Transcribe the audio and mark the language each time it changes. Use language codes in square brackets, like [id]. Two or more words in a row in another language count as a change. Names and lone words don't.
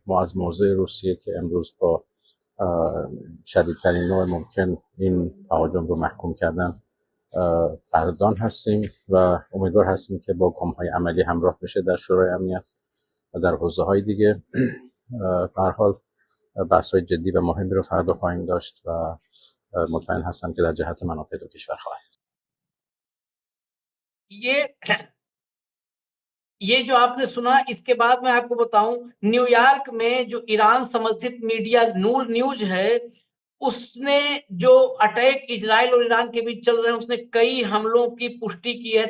[fa] ما از موضع روسیه که امروز با شدیدترین نوع ممکن این تهاجم رو محکوم کردن قدردان هستیم و امیدوار هستیم که با گام‌های عملی همراه بشه در شورای امنیت و در حوزه‌های دیگه. به هر حال بحث‌های جدی و مهمی رو فردا خواهیم داشت و مطمئن هستم که در جهت منافع دو کشور خواهد. [hi] ये जो आपने सुना, इसके बाद मैं आपको बताऊं, न्यूयॉर्क में जो ईरान समर्थित मीडिया नूर न्यूज है, उसने जो अटैक इजराइल और ईरान के बीच चल रहे हैं, उसने कई हमलों की पुष्टि की है।